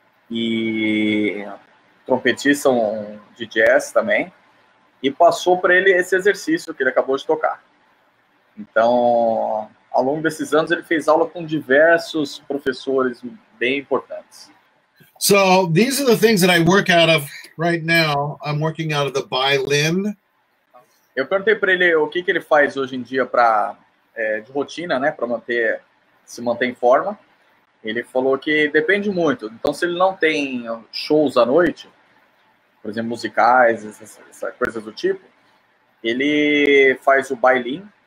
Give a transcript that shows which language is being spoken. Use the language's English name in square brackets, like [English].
[Portuguese] E trompetista de jazz também. E passou para ele esse exercício que ele acabou de tocar. Então, ao longo desses anos, ele fez aula com diversos professores bem importantes. [English] So these are the things that I work out of right now. I'm working out of the Bailin. [Portuguese] Eu perguntei para ele o que ele faz hoje em dia de rotina, né, para se manter em forma. Ele falou que depende muito. Então, se ele não tem shows à noite, por exemplo, musicais, essas coisas do tipo, ele faz o Bailin.